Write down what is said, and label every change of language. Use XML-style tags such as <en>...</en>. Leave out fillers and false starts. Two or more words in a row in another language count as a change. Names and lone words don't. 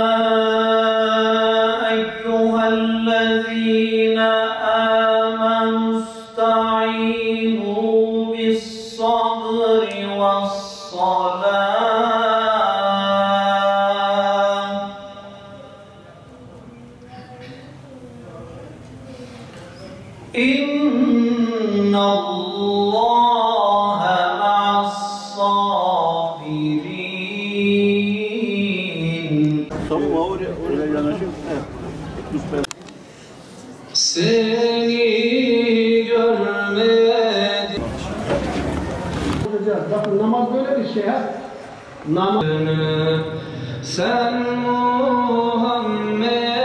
<ar>أيها الذين آمنوا استعينوا بالصبر والصلاة إن الله مع الصابرين.</ar> <tr>Seni görmedim. Bakın namaz böyle bir şey ha. Namaz. Sen Muhammed.</tr>